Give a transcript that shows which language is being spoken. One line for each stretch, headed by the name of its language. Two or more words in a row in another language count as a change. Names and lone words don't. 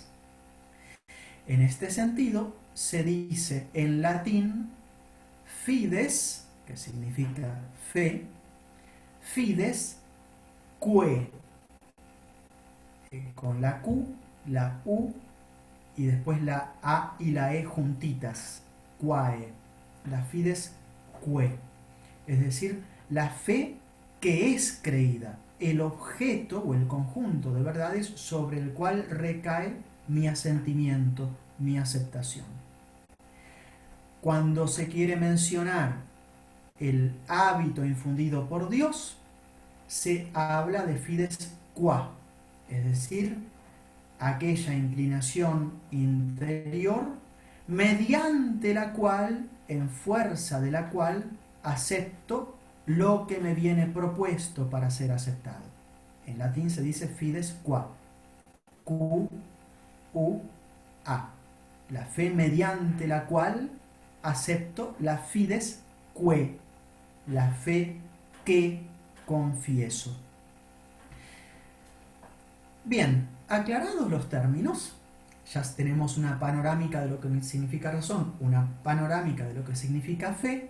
Spanish: En este sentido, se dice en latín fides, que significa fe,
Latin: fides que,
Spanish: con la Q, la U y después la A y la E juntitas, quae, la
Latin: fides que,
Spanish: es decir, la fe que es creída, el objeto o el conjunto de verdades sobre el cual recae mi asentimiento, mi aceptación. Cuando se quiere mencionar el hábito infundido por Dios, se habla de
Latin: fides qua,
Spanish: es decir, aquella inclinación interior mediante la cual, en fuerza de la cual, acepto lo que me viene propuesto para ser aceptado. En latín se dice
Latin: fides qua,
Spanish: Q, U, A. La fe mediante la cual acepto la
Latin: fides que,
Spanish: la fe que confieso. Bien, aclarados los términos, ya tenemos una panorámica de lo que significa razón, una panorámica de lo que significa fe.